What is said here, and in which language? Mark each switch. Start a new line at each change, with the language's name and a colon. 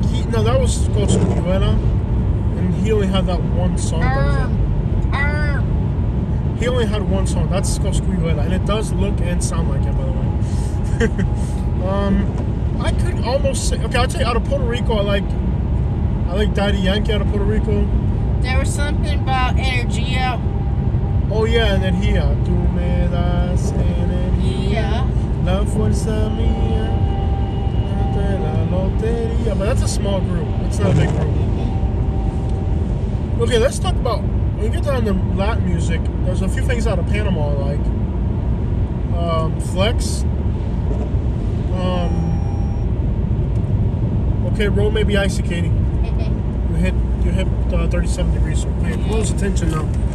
English: No, that was called Scubuela. And he only had that one song. He only had one song. That's called Scubuela. And it does look and sound like him, by the way. I could almost say, okay, I'd say out of Puerto Rico, I like Daddy Yankee out of Puerto Rico. There was something about Energia. Oh yeah, and then
Spanish: tú me das energía, la fuerza mía, de la lotería.
English: But that's a small group. It's not a big group. Okay, let's talk about, when you get down to Latin music, there's a few things out of Panama I like. Flex. Okay, road may be icy, Katie. You hit 37 degrees, so pay close attention now.